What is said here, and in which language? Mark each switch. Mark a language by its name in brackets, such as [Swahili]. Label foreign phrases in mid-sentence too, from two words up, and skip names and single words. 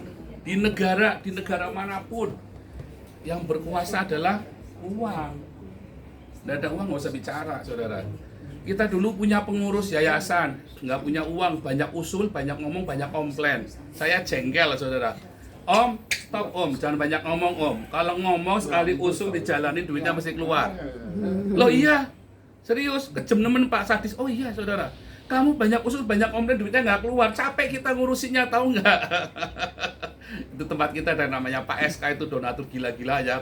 [Indonesian] Di negara manapun yang berkuasa adalah uang. Tidak ada uang nggak usah bicara, saudara. Kita dulu punya pengurus yayasan, nggak punya uang, banyak usul, banyak ngomong, banyak komplain. Saya jengkel, saudara. Om, stop om, jangan banyak ngomong om. Kalau ngomong sekali usul dijalanin duitnya mesti keluar. Loh iya, serius, [Javanese] kejem nemen [Indonesian] Pak Sadis. Oh iya, saudara. Kamu banyak usul, banyak komplain, duitnya nggak keluar. Capek kita ngurusinnya, tahu nggak? Itu tempat kita ada namanya Pak SK, itu donatur gila-gila ya.